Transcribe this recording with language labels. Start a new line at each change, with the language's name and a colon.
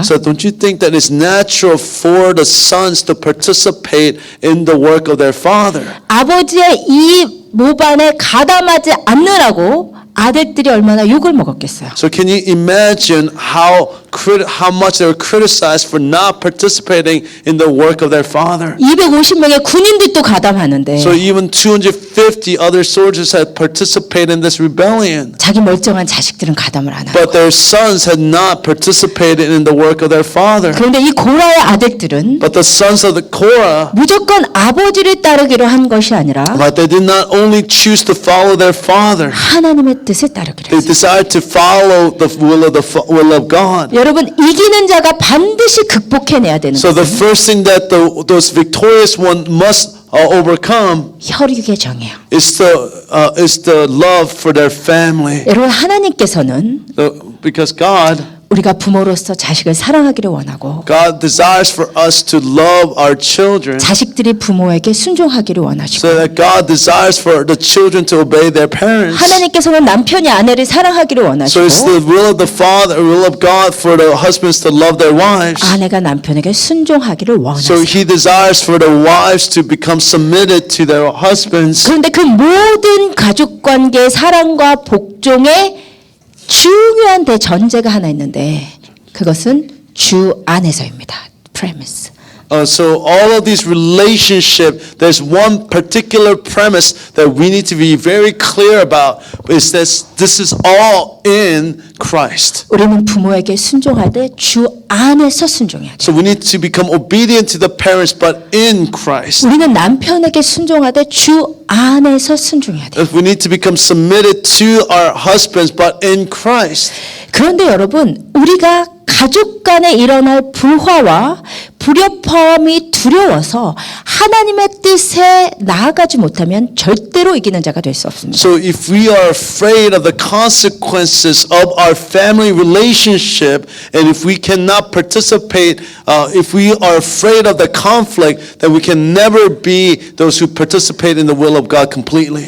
English: So don't you think that it's natural for the sons to participate in the work of their father?
Korean: 아버지의 이 모반에 가담하지 않느라고 아들들이 얼마나 욕을 먹었겠어요.
English: So can you imagine how much they were criticized for not participating in the work of their father?
Korean: 250명의 군인들도 가담하는데
English: So even 250 other soldiers had participated in this rebellion.
Korean: 자기 멀쩡한 자식들은 가담을 안 하고
English: But their sons had not participated in the work of their father.
Korean: 그런데 이 고라의 아들들은
English: But the sons of the Korah,
Korean: 무조건 아버지를 따르기로 한 것이 아니라
English: but they did not only choose to follow their father,
Korean: 하나님의 뜻을 따르기로
English: they
Korean: 했어요.
English: desired to follow the will of God.
Korean: 여러분 이기는 자가 반드시 극복해내야 되는
English: So the
Korean: 것은
English: first thing that those victorious one must overcome
Korean: 혈육의 정이에요.
English: is the love for their family.
Korean: 여러분 하나님께서는
English: Because God
Korean: 우리가 부모로서 자식을 사랑하기를 원하고
English: desires for us to love our children.
Korean: 자식들이 부모에게 순종하기를 원하시고
English: So that God desires for the children to obey their parents.
Korean: 하나님께서는 남편이 아내를 사랑하기를
English: So
Korean: 원하시고
English: it's the will of the Father, will of God for the husbands to love their wives.
Korean: 아내가 남편에게 순종하기를
English: So
Korean: 원하세요.
English: He desires for the wives to become submitted to their husbands.
Korean: 그런데 그 모든 가족관계의 사랑과 복종의 중요한 대전제가 하나 있는데 그것은 주 안에서입니다.
English: premise. So all of these relationships, there's one particular premise that we need to be very clear about. Is this is all in Christ.
Korean: 우리는 부모에게 순종할 때 주 안에서 순종해야 돼요.
English: So we need to become obedient to the parents, but in Christ.
Korean: 우리는 남편에게 순종할 때 주 안에서 순종해야 돼요.
English: We need to become submitted to our husbands, but in Christ.
Korean: 그런데 여러분 우리가 가족 간에 일어날 불화와 불협화음이 두려워서 하나님의 뜻에 나아가지 못하면 절대로 이기는 자가 될 수 없습니다.
English: So if we are afraid of the consequences of our family relationship, and if we cannot participate, if we are afraid of the conflict, then we can never be those who participate in the will of God completely.